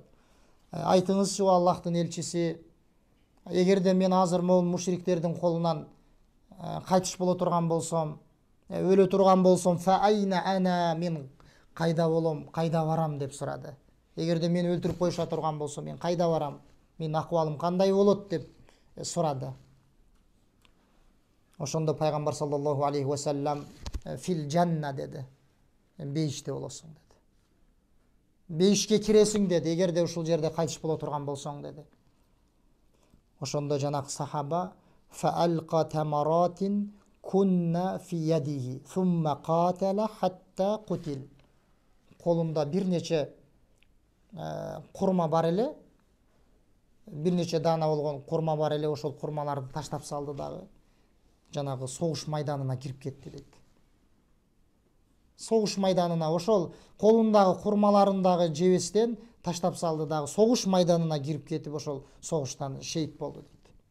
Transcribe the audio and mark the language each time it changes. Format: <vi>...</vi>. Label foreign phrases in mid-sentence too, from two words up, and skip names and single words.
<ky>Айтыңызчы, о Аллахтын элчиси, эгерде мен азыр могул мушриктердин колунан кайтыш боло турган болсом, өлө турган болсом,</ky> <ar>فأين أنا,</ar> <ky>мен кайда болом, кайда барам деп сурады. Эгерде мени өлтүрүп коюша турган болсо, мен кайда барам, менин акыбалым кандай болот деп сурады. Ошондо пайгамбар</ky> <ar>صلى الله عليه وسلم في الجنة</ar> <ky>деди. Бейиште болосуң деди. Бейишке киресиң деди, эгерде ушул жерде кайтыш боло турган болсоң деди. Ошондо жанагы сахаба</ky> <ar>فألقى تمرات كن في يده ثم قاتل حتى قتل.</ar> <ky>Колунда бир нече курма бар эле, бир нече дана болгон курма бар эле, ошол курмаларды таштап салды дагы жанагы согуш майданына кирип кетти дейт. Согуш майданына ошол колундагы курмаларын дагы жебестен таштап салды дагы согуш майданына кирип кетип ошол согуштан шейит болду дейт.</ky>